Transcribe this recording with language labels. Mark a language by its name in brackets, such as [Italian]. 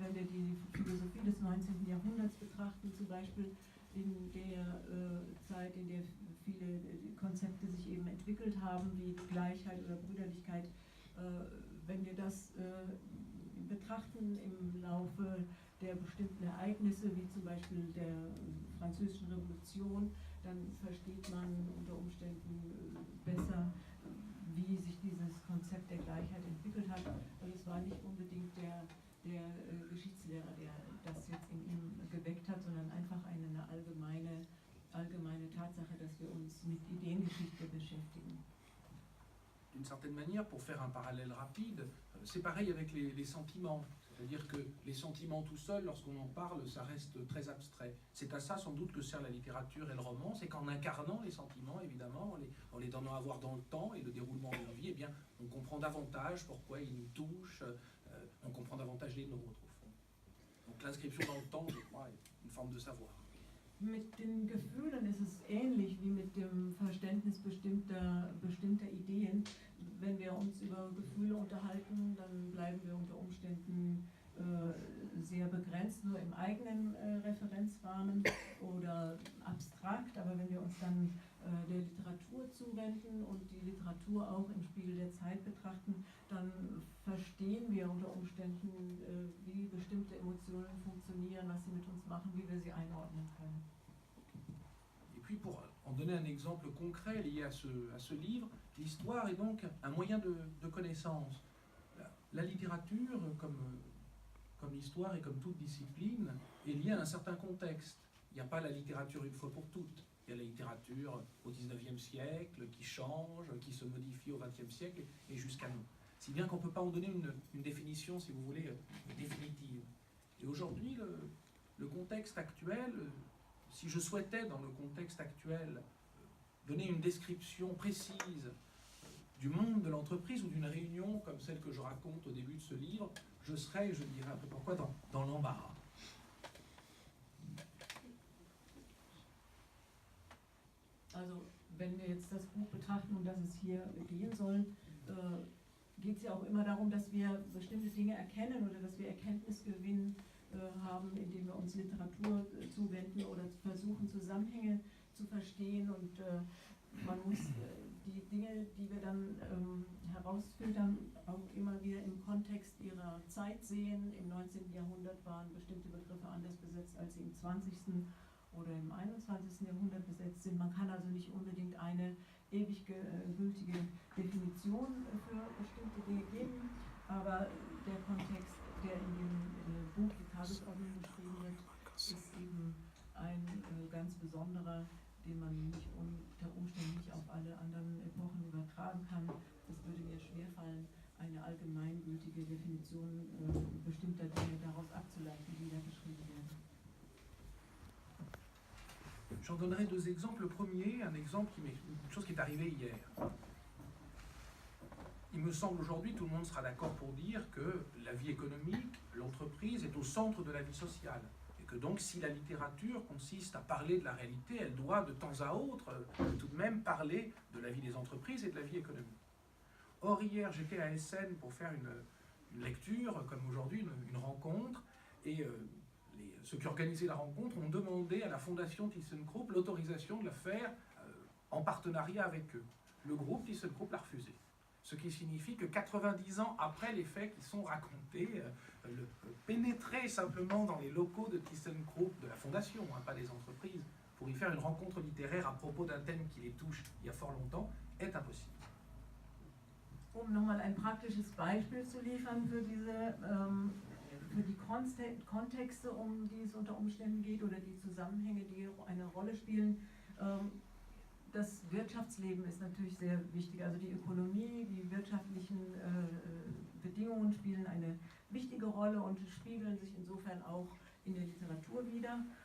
[German] Wenn wir die Philosophie des 19. Jahrhunderts betrachten, zum Beispiel in der Zeit, in der viele Konzepte sich eben entwickelt haben, wie Gleichheit oder Brüderlichkeit, wenn wir das betrachten im Laufe der bestimmten Ereignisse, wie zum Beispiel der Französischen Revolution, dann versteht man unter Umständen besser, wie sich dieses Konzept der Gleichheit entwickelt hat. Und es war nicht unbedingt der Geschichtslehrer, der das jetzt in ihm geweckt hat, sondern einfach eine allgemeine Tatsache, dass wir uns mit Ideengeschichte beschäftigen. [French] D'une certaine manière, pour faire un parallèle rapide, c'est pareil avec les sentiments. C'est-à-dire que les sentiments tout seuls, lorsqu'on en parle, ça reste très abstrait. C'est à ça sans doute que sert la littérature et le roman, c'est qu'en incarnant les sentiments, évidemment, en les donnant à voir dans le temps et le déroulement de leur vie, eh bien, on comprend davantage pourquoi ils nous touchent, on comprend davantage les nôtres, au fond. Donc l'inscription dans le temps, je crois, est une forme de savoir. [German] Mit den Gefühlen ist es ähnlich wie mit dem Verständnis bestimmter Ideen. Wenn wir uns über Gefühle unterhalten, dann bleiben wir unter Umständen sehr begrenzt, nur im eigenen Referenzrahmen oder abstrakt. Aber wenn wir uns dann der Literatur zuwenden und die Literatur auch im Spiegel der Zeit betrachten, dann verstehen wir unter Umständen, wie bestimmte Emotionen funktionieren, was sie mit uns machen, wie wir sie einordnen können. [French] Et puis pour en donner un exemple concret lié à ce livre, l'histoire est donc un moyen de connaissance. La littérature, comme l'histoire et comme toute discipline, est liée à un certain contexte. il n'y a pas la littérature une fois pour toutes. Il y a la littérature au XIXe siècle qui change, qui se modifie au XXe siècle et jusqu'à nous. Si bien qu'on ne peut pas en donner une définition, si vous voulez, définitive. Et aujourd'hui, le contexte actuel, si je souhaitais dans le contexte actuel donner une description précise du monde de l'entreprise ou d'une réunion comme celle que je raconte au début de ce livre, je serais, je dirais un peu pourquoi, dans l'embarras. [German] Also, wenn wir jetzt das Buch betrachten, um das es hier gehen soll, geht es ja auch immer darum, dass wir bestimmte Dinge erkennen oder dass wir Erkenntnisgewinn haben, indem wir uns Literatur zuwenden oder versuchen, Zusammenhänge zu verstehen. Und man muss die Dinge, die wir dann herausfiltern, auch immer wieder im Kontext ihrer Zeit sehen. Im 19. Jahrhundert waren bestimmte Begriffe anders besetzt, als sie im 20. oder im 21. Jahrhundert besetzt sind. Man kann also nicht unbedingt eine ewig gültige Definition für bestimmte Dinge geben, aber der Kontext, der in dem Buch Die Tagesordnung beschrieben wird, ist eben ein ganz besonderer, den man nicht unter Umständen nicht auf alle anderen Epochen übertragen kann. Es würde mir schwerfallen, eine allgemeingültige Definition bestimmter Dinge daraus abzuleiten, die da beschrieben werden. [French] J'en donnerai deux exemples. Le premier, un exemple une chose qui est arrivée hier. Il me semble aujourd'hui, tout le monde sera d'accord pour dire que la vie économique, l'entreprise est au centre de la vie sociale. Et que donc, si la littérature consiste à parler de la réalité, elle doit de temps à autre tout de même parler de la vie des entreprises et de la vie économique. Or, hier, j'étais à Essen pour faire une lecture, comme aujourd'hui, une rencontre, et ceux qui organisaient la rencontre ont demandé à la fondation ThyssenKrupp l'autorisation de la faire en partenariat avec eux. Le groupe ThyssenKrupp l'a refusé. Ce qui signifie que 90 ans après les faits qui sont racontés, pénétrer simplement dans les locaux de ThyssenKrupp, de la fondation, pas des entreprises, pour y faire une rencontre littéraire à propos d'un thème qui les touche il y a fort longtemps, est impossible. [German] Um nochmal ein praktisches Beispiel zu liefern für die Kontexte, um die es unter Umständen geht, oder die Zusammenhänge, die eine Rolle spielen. Das Wirtschaftsleben ist natürlich sehr wichtig, also die Ökonomie, die wirtschaftlichen Bedingungen spielen eine wichtige Rolle und spiegeln sich insofern auch in der Literatur wider.